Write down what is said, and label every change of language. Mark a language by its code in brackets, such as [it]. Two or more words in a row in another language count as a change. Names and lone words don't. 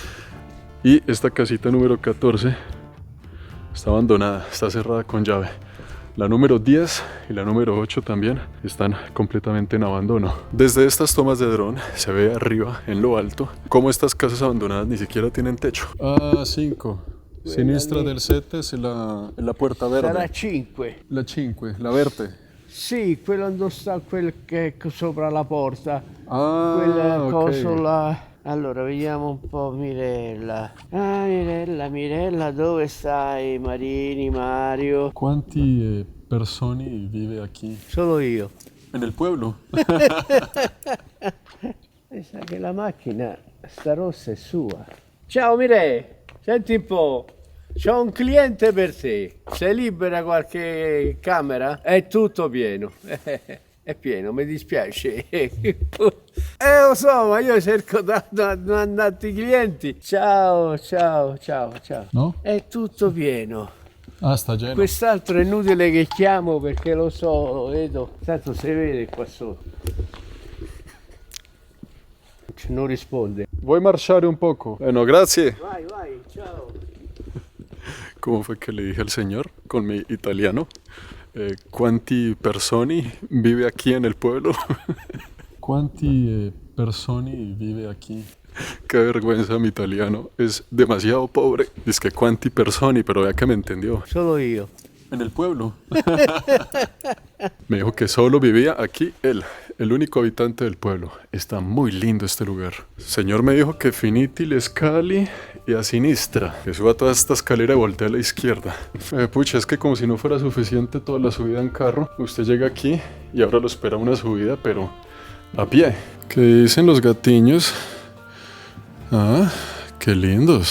[es] Y esta casita número 14 está abandonada, está cerrada con llave. La número 10 y la número 8 también están completamente en abandono. Desde estas tomas de dron se ve arriba, en lo alto, cómo estas casas abandonadas ni siquiera tienen techo. [it] A5, sinistra del 7 è [es] la puerta verde. [it] Sarà 5. La 5, la verde. Sì, quello dove sta quel che è sopra la porta. Ah, Quel coso ok. là. Allora, vediamo un po' Mirella. Ah, Mirella, dove stai? Marini, Mario. [es] ¿Cuánti persone vive aquí? [it] Solo io. [es] En el pueblo. [it] Mi sa che la macchina, sta rossa è sua. Ciao Mire, senti un po'. C'ho un cliente per te. Sei libera qualche camera? È tutto pieno. È pieno, mi dispiace. Lo so, ma io cerco tanti clienti. Ciao. No? È tutto pieno. [es] Ah, sta lleno. [it] Quest'altro è inutile che chiamo perché lo so, lo vedo. Tanto si vede qua sotto. Non risponde. [es] Voy a marchar un poco. Bueno, gracias. [it] Vai, ciao. [es] ¿Cómo fue que le dije al señor con mi italiano? ¿Quanti persone vive aquí en el pueblo? ¿Quanti persone vive aquí? Qué vergüenza, mi italiano. Es demasiado pobre. Dice que quanti personi, pero vea que me entendió. [it] Solo io. [es] En el pueblo. Me dijo que solo vivía aquí él, el único habitante del pueblo. Está muy lindo este lugar. El señor me dijo que [it] finiti le scali [es] y [it] a sinistra. [es] Que suba toda esta escalera y voltea a la izquierda. Pucha, es que como si no fuera suficiente toda la subida en carro. Usted llega aquí y ahora lo espera una subida, pero a pie. ¿Qué dicen los gatiños? Ah, qué lindos.